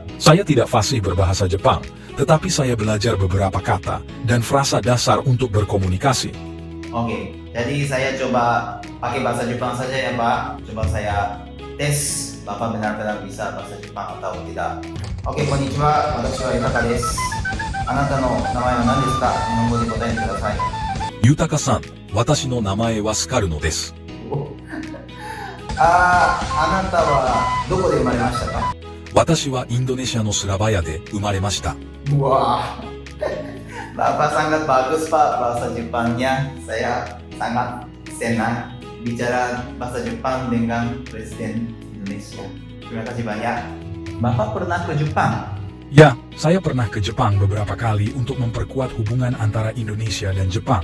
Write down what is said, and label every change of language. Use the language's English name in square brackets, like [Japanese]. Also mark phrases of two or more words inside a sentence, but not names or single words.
[Indonesian] Saya tidak fasih berbahasa Jepang, tetapi saya belajar beberapa kata dan frasa dasar untuk berkomunikasi. Oke, jadi saya coba pakai bahasa Jepang saja ya Pak. Coba saya tes Bapak benar-benar bisa bahasa Jepang atau tidak. Oke, [Japanese] konnichiwa. 私はユタカです。あなたの名前は何ですか? 日本語で答えてください. ユタカさん、私の名前はスカルノです. あなたはどこで生まれましたか？私はインドネシアのスラバヤで生まれました。 [Indonesian] Wah, Bapak sangat bagus Pak bahasa Jepangnya. Saya sangat senang bicara bahasa Jepang dengan Presiden Indonesia. Terima kasih banyak. Bapak pernah ke Jepang? Ya, saya pernah ke Jepang beberapa kali untuk memperkuat hubungan antara Indonesia dan Jepang.